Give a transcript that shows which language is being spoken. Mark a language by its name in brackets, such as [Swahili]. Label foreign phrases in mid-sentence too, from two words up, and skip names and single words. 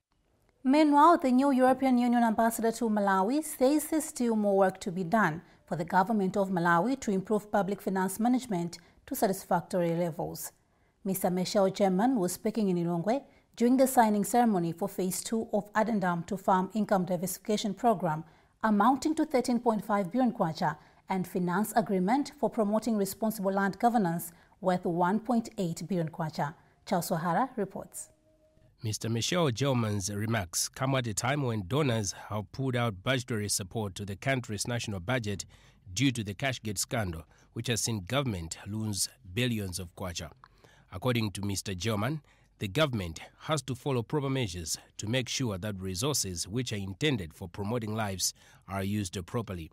[English] Meanwhile, the new European Union ambassador to Malawi says there's still more work to be done for the government of Malawi to improve public finance management to satisfactory levels. Mr. Michel German was speaking in Lilongwe during the signing ceremony for Phase 2 of Addendum to Farm Income Diversification Program, amounting to 13.5 billion kwacha, and Finance Agreement for Promoting Responsible Land Governance worth 1.8 billion kwacha. Charles Wahara reports. Mr. Michel Gelman's remarks come at a time when donors have pulled out budgetary support to the country's national budget due to the Cashgate scandal, which has seen government lose billions of kwacha. According to Mr. German, the government has to follow proper measures to make sure that resources which are intended for promoting lives are used properly.